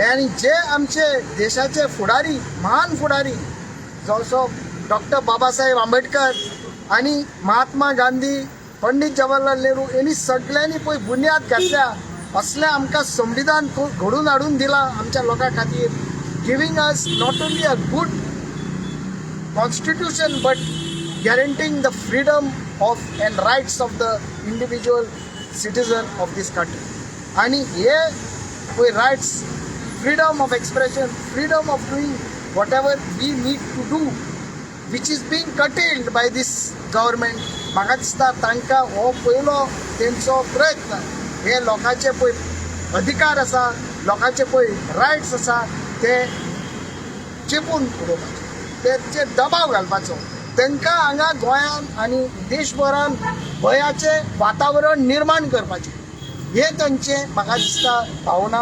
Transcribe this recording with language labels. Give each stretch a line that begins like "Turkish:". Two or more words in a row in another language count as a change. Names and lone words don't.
Konkani: आनी जे आमचे देशाचे फुडारी, महान फुडारी जसो डॉक्टर बाबासाहेब आंबेडकर आनी महात्मा गांधी, पंडित जवाहरलाल नेहरू यांनी सगळ्यांनी पळय बुन्याद घातल्या असलें आमकां संविधान घडून हाडून दिलां आमच्या लोकां खातीर,
English: giving us not only a good constitution but guaranteeing the freedom of and rights of the individual citizen of this country.
Konkani: आणि हे पळय
English: rights, freedom of expression, freedom of doing whatever we need to do, which is being curtailed by this government.
Konkani: म्हाका दिसता तांकां हो पयलो तेंचो प्रयत्न हे लोकांचे पळय अधिकार आसा, लोकांचे पळय रायट्स आसा ते चेपून उडोवपाचे, तेचेर दबाव घालपाचो. तांकां हांगा गोंयान आनी देशभरान भयाचे वातावरण निर्माण करपाचें हे तांचे म्हाका दिसता भावना.